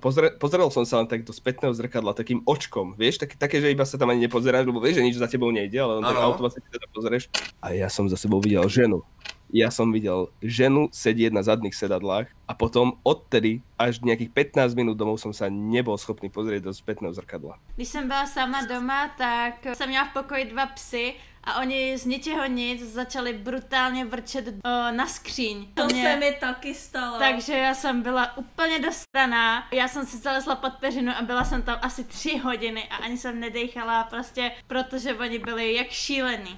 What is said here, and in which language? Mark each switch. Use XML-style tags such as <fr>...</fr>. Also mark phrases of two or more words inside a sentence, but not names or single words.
<sk>Pozrel som sa len tak do spätného zrkadla takým očkom, vieš, také, že iba sa tam ani nepozeráš, lebo vieš, že nič za tebou nejde, ale len tak automaticky teda pozrieš. A ja som za sebou videl ženu. Ja som videl ženu sedieť na zadných sedadlách a potom odtedy až nejakých 15 minút domov som sa nebol schopný pozrieť do spätného zrkadla.</sk> <cs>Když jsem byla sama doma, tak jsem měla v pokoji 2 psy a oni z ničeho nic začali brutálně vrčet na skříň. To se mi taky stalo. Takže já jsem byla úplně dostraná. Já jsem si zalezla pod peřinu a byla jsem tam asi 3 hodiny a ani jsem nedejchala prostě, protože oni byli jak šílení.</cs>